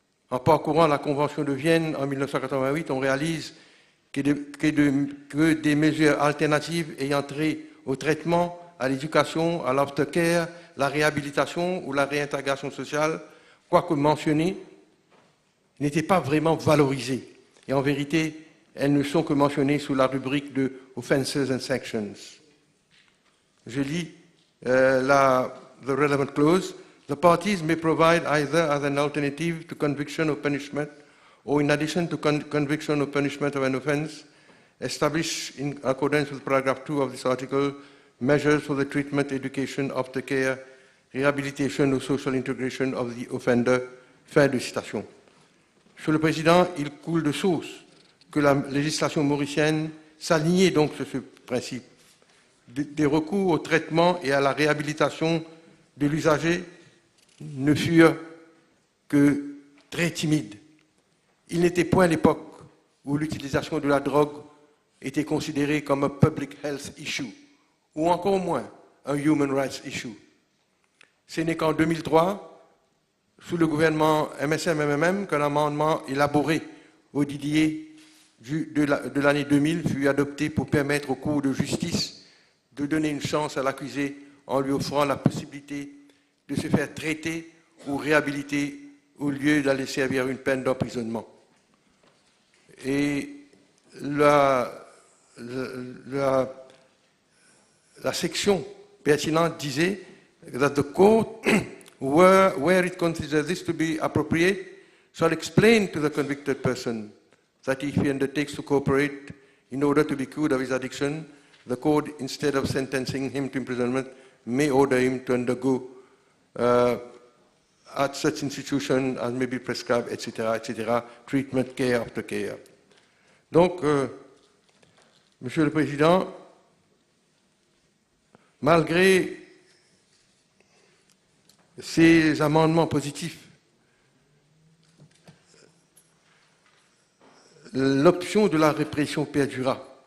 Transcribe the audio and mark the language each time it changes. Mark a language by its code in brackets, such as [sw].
[fr] En parcourant la Convention de Vienne en 1988, on réalise que des mesures alternatives ayant trait au traitement, à l'éducation, à l'aftercare, la réhabilitation ou la réintégration sociale, quoique mentionnées, n'étaient pas vraiment valorisées. Et en vérité, elles ne sont que mentionnées sous la rubrique de « [en] Offenses and Sanctions ». [fr] Je lis [en] the relevant clause. The parties may provide either as an alternative to conviction or punishment or in addition to conviction or punishment of an offense, establish in accordance with paragraph 2 of this article measures for the treatment, education, aftercare, rehabilitation or social integration of the offender. [fr] Fin de citation. Monsieur le Président, il coule de source que la législation mauricienne s'alignait donc sur ce principe. Des recours au traitement et à la réhabilitation de l'usager ne furent que très timides. Il n'était point l'époque où l'utilisation de la drogue était considérée comme un [en] public health issue, [fr] ou encore moins un [en] human rights issue. [fr] Ce n'est qu'en 2003, sous le gouvernement MSM-MMM, qu'un amendement élaboré au Didier de l'année 2000 fut adopté pour permettre aux cours de justice de donner une chance à l'accusé en lui offrant la possibilité de se faire traiter ou réhabiliter au lieu d'aller servir une peine d'emprisonnement. Et la section pertinente disait [en] that the court, where it considers this to be appropriate, shall explain to the convicted person that if he undertakes to cooperate in order to be cured of his addiction, the court, instead of sentencing him to imprisonment, may order him to undergo at such institution as may be prescribed, etc., etc., treatment, care after care. [fr] Donc, Monsieur le Président, malgré ces amendements positifs, l'option de la répression perdurera.